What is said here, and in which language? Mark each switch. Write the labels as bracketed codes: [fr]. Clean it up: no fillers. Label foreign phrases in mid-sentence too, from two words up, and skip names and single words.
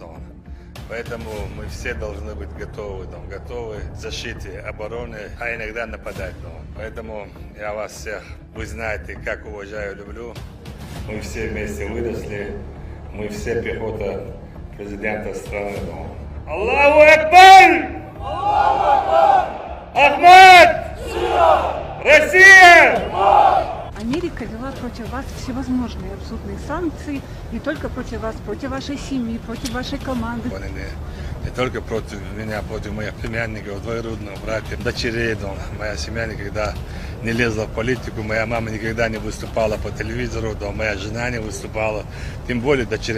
[ru] Поэтому мы все должны быть готовы к защите, обороне, а иногда нападать. Поэтому я вас всех, вы знаете, как уважаю, люблю. Мы все вместе выросли, мы все пехота президента страны. [ar] الله أكبر! Ахмад! [ru] Россия! Америка вела против вас всевозможные абсурдные санкции, не только против вас, против вашей семьи, против вашей команды. Не только против меня, против моих племянников, двоюродных братьев, дочерей. Моя семья никогда не лезла в политику, моя мама никогда не выступала по телевизору, моя жена не выступала, тем более дочеря.